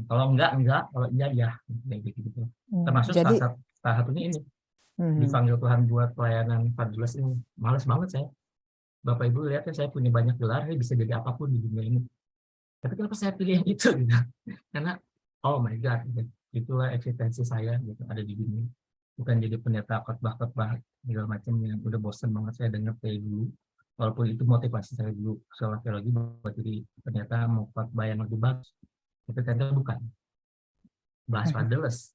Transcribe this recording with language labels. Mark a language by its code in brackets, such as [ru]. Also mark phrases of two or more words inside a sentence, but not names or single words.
[id] Kalau enggak, kalau iya ya. Gitu. Termasuk Jadi, salah satunya ini. Dipanggil Tuhan buat pelayanan 14 ini. Males banget saya. Bapak Ibu lihat kan saya punya banyak gelar, saya bisa jadi apapun di dunia ini. Tapi kenapa saya pilih yang itu gitu? [en] Karena oh my God, [id] gitu. Itulah eksistensi saya gitu, ada di dunia. Bukan jadi pendeta khotbah segala macam yang udah bosan banget saya dengar kayak dulu. Walaupun itu motivasi saya dulu sekolah teologi buat jadi pendeta, mau khotbah yang lebih bagus. Tapi ternyata bukan. Bahas fatherless.